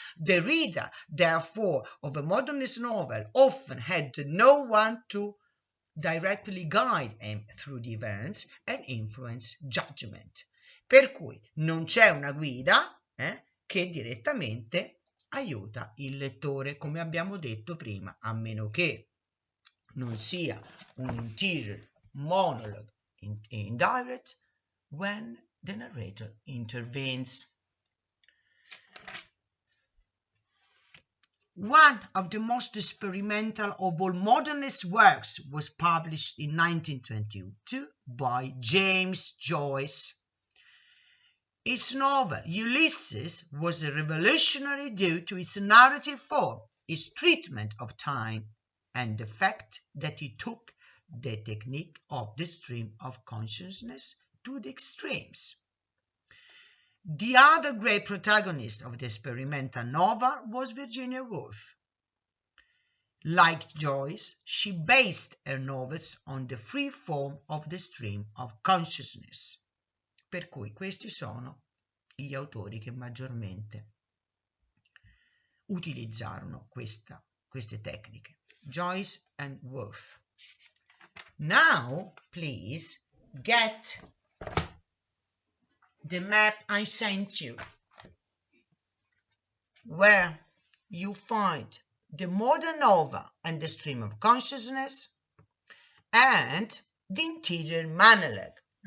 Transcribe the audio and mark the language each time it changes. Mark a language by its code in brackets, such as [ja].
[en] The reader, therefore, of a modernist novel often had no one to directly guide him through the events and influence judgment. [it] Per cui non c'è una guida che direttamente aiuta il lettore, come abbiamo detto prima, a meno che non sia un [en] interior monologue indirect when the narrator intervenes. One of the most experimental of all modernist works was published in 1922 by James Joyce. Its novel, Ulysses, was revolutionary due to its narrative form, its treatment of time, and the fact that it took the technique of the stream of consciousness to the extremes. The other great protagonist of the experimental novel was Virginia Woolf. Like Joyce, she based her novels on the free form of the stream of consciousness. [it] Per cui questi sono gli autori che maggiormente utilizzarono queste tecniche, Joyce and Woolf. [en] Now, please get the map I sent you, where you find the modern nova and the stream of consciousness and the interior monologue.